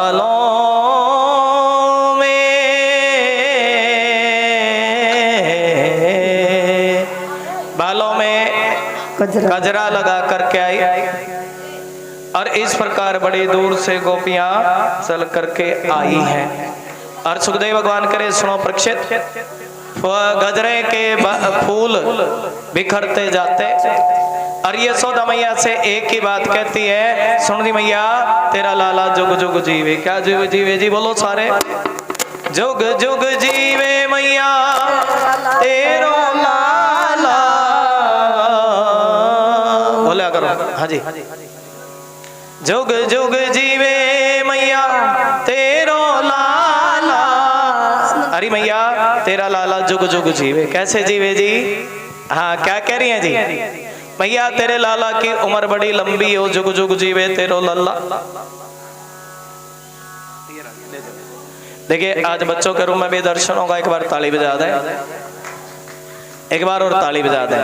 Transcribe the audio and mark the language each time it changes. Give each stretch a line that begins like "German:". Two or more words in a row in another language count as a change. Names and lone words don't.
Hindi: बालों में गजरा लगा करके आई और इस प्रकार बड़ी दूर से गोपियां चल करके आई हैं। और सुखदेव भगवान करे सुनो परीक्षित, गजरे के फूल बिखरते जाते और यशोदा मैया से एक ही बात कहती है, सुन दी मैया तेरा लाला जुग जुग जीवे। क्या जुग जीवे जी? बोलो सारे, जुग जुग जीवे मैया तेरो लाला। बोला करो हाँ जी। जुग जुग जीवे मैया तेरो लाला। अरे मैया तेरा लाला जुग जुग जीवे। कैसे जीवे जी? हाँ क्या कह रही हैं जी? मैया तेरे लाला की उम्र बड़ी लंबी हो, जुग जुग जीवे तेरो लल्ला। देखिए आज बच्चों के रूम में भी दर्शन होगा। एक बार ताली बजा दे, एक बार और ताली बजा दे।